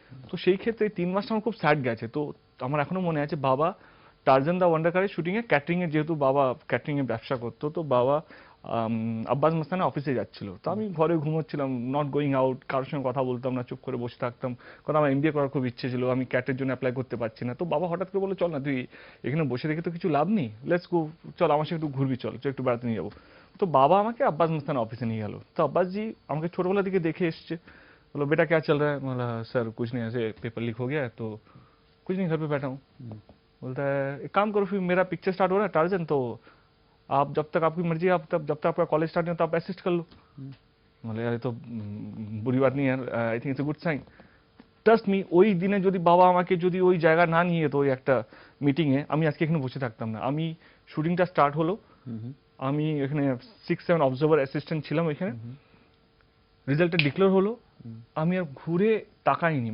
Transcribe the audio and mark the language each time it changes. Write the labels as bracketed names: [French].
[Bangla] তো সেই ক্ষেত্রে 3 মাসটা আমার খুব স্যাড গেছে। তো আমার এখনো মনে আছে, বাবা টার্জান দা ওয়ান্ডার কারের শুটিংয়ে, ক্যাটারিংয়ে, যেহেতু বাবা ক্যাটারিংয়ে ব্যবসা করতো, তো বাবা আব্বাস মাস্তানা অফিসে যাচ্ছিল, তো আমি ঘরে ঘুমোচ্ছিলাম, নট গোয়িং আউট, কারোর সঙ্গে কথা বলতাম না, চুপ করে বসে থাকতাম, কারণ আমার এমবিএ করার খুব ইচ্ছে ছিল, আমি ক্যাটের জন্য অ্যাপ্লাই করতে পারছি না। তো বাবা হঠাৎ করে বললো, চল না, তুই এখানে বসে দেখে তো কিছু লাভ নেই, লেটস গো, চল আমার সাথে একটু ঘুরবি, চল একটু বেড়াতে নিয়ে যাবো। তো বাবা আমাকে আব্বাস মাস্তানা অফিসে নিয়ে গেল। তো আব্বাসজি আমাকে ছোটবেলা থেকে দেখে এসছে, [Hindi] बोलो बेटा क्या चल रहा है? बोला सर कुछ नहीं, ऐसे पेपर लीक हो गया है तो कुछ नहीं, घर पे बैठा हूँ। बोलता है एक काम करो, फिर मेरा पिक्चर स्टार्ट हो रहा है टार्जन, तो आप जब तक आपकी मर्जी, आप जब तक आपका कॉलेज स्टार्ट नहीं होता आप असिस्ट कर लो। बोले यार ये तो बुरी बात नहीं है, [English] I think it's a good sign. [Bangla] Trust me, ওই দিনে যদি বাবা আমাকে যদি ওই জায়গা না নিয়ে যেত, ওই একটা মিটিংয়ে, আমি আজকে এখানে বসে থাকতাম না। আমি শুটিংটা স্টার্ট হলো, আমি এখানে 6-7 অবজার্ভার অ্যাসিস্ট্যান্ট ছিলাম ওইখানে, রেজাল্টটা ডিক্লেয়ার হলো, আমি আর ঘুরে তাকাইনি।